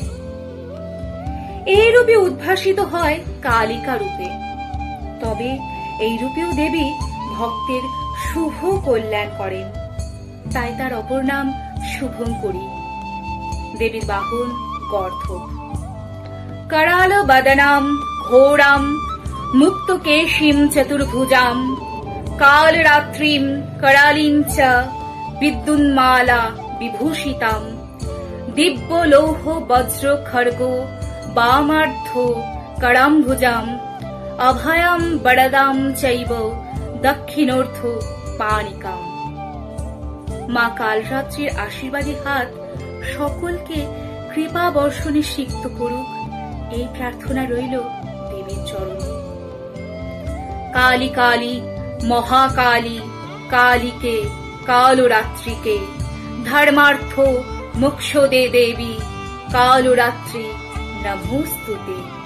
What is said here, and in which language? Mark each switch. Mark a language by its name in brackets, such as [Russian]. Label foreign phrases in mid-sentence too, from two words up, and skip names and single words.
[Bangla] এই রূপে উদ্ভাসিত হয় কালিকা রূপে। তবে এই রূপেও দেবী ভক্তের শুভ কল্যাণ করেন, তাই তার অপর নাম শুভঙ্করী। দেবীর বাহন গর্ধব। [Sanskrit] कराल बदनाम घोराम मुक्त केशीम चतुर्भुजाम कालरात्रिम करालींच विद्युन्माला विभूषिताम दिव्य लौह वज्र खड्गो वामार्धो कराम्भुजाम अभयाम बरदाम चैव दक्षिणोर्धो पाणिकाम। [Bangla] মা কালরাত্রির আশীর্বাদী হাত সকলকে কৃপা বর্ষণে সিক্ত করুক, এই প্রার্থনা রইল দেবীর চরণে। [Sanskrit] কালী কালী মহাকালী কালীকে কালরাত্রিকে ধর্মার্থ মোক্ষ দে দেবী কালরাত্রি নমোস্তুতে।